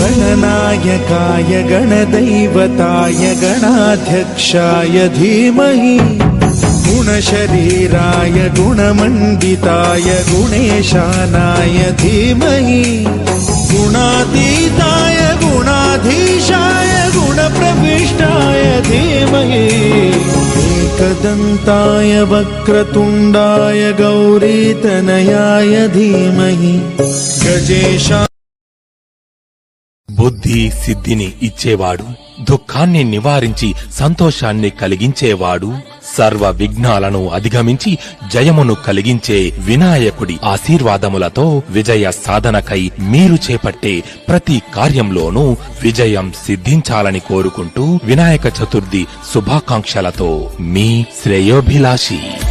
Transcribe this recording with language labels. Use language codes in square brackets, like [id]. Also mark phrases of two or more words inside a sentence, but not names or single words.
[sa] गणनायकाय गणदैवताय गणाध्यक्षाय धीमहि गुणशरीराय गुणमण्डिताय गुणेशानाय धीमहि गुणातीताय गुणाधीशाय गुणप्रविष्टाय धीमहि एकदन्ताय वक्रतुण्डाय गौरीतनयाय धीमहि गजेशा [te] బుద్ధి సిద్ధిని ఇచ్చేవాడు, దుఃఖాన్ని నివారించి సంతోషాన్ని కలిగించేవాడు, సర్వ విఘ్నాలను అధిగమించి జయమును కలిగించే వినాయకుడి ఆశీర్వాదములతో విజయ సాధనకై మీరు చేపట్టే ప్రతి కార్యంలోనూ విజయం సిద్ధించాలని కోరుకుంటూ వినాయక చతుర్థి శుభాకాంక్షలతో మీ శ్రేయోభిలాషి.